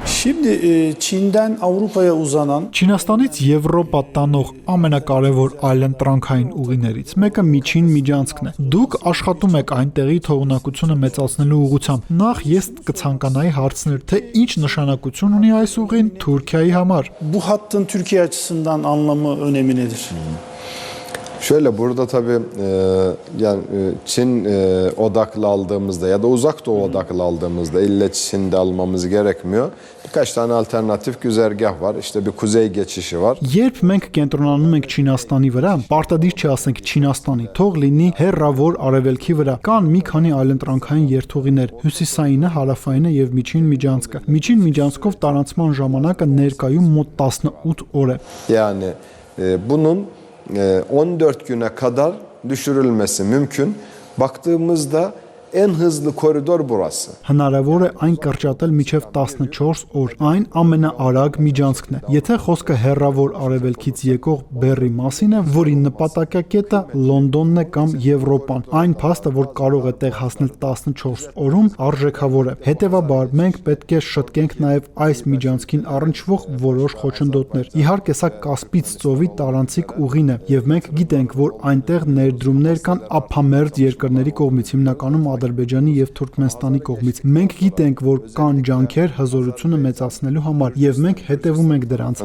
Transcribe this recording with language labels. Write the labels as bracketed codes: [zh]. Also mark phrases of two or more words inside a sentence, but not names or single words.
[hy] Չինաստանից Եվրոպա տանող ամենակարևոր այլընտրանքային ուղիներից մեկը միջին միջանցքն է։ Դուք աշխատում եք այնտեղի թողունակությունը մեծացնելու ուղղությամբ։ Նախ ես կցանկանայի հարցնել, թե ինչ նշանակություն ունի այս ուղին Թուրքիայի համար։ [tr] Bu hattın Türkiye açısından anlamı, önemi nedir? Şöyle burada tabii yani Çin odaklı aldığımızda ya da uzak doğu odaklı aldığımızda ille Çin'de almamız gerekmiyor. Birkaç tane alternatif güzergah var. İşte bir kuzey geçişi var. [hy] Երբ մենք կենտրոնանում ենք Չինաստանի վրա, պարտադիր չի ասենք Չինաստանի, թող լինի հեռավոր արևելքի վրա։ Կան մի քանի այլընտրանքային երթուղիներ՝ հյուսիսայինը, հարավայինը եւ միջին միջանցքը։ Միջին միջանցքով տարանցման ժամանակը ներկայում մոտ 18 օր է։ [tr] Yani bunun 14 güne kadar düşürülmesi mümkün. Baktığımızda en hızlı koridor burası. [hy] Հնարավոր է այն կրճատել մինչև 14 օր։ Այն ամենաարագ միջանցքն է։ Եթե խոսքը հեռավոր արևելքից եկող բեռի մասին է, որի նպատակակետը Լոնդոնն է կամ Եվրոպան, այն փաստը, որ կարող է տեղ հասնել 14 օրում, արժեքավոր է։ Հետևաբար մենք պետք է շտկենք նաև այս միջանցքին առնչվող որոշ խոչընդոտներ։ Իհարկե, սա Կասպից ծովի տարանցիկ ուղին է, եւ մենք գիտենք, որ այնտեղ ներդրումներ կան ափամերձ երկրների կողմից, հիմնականում Ադրբեջանի եւ Թուրքմենստանի կողմից։ Մենք գիտենք, որ կան ջանքեր հզորությունը մեծացնելու համար եւ մենք հետևում ենք դրանց։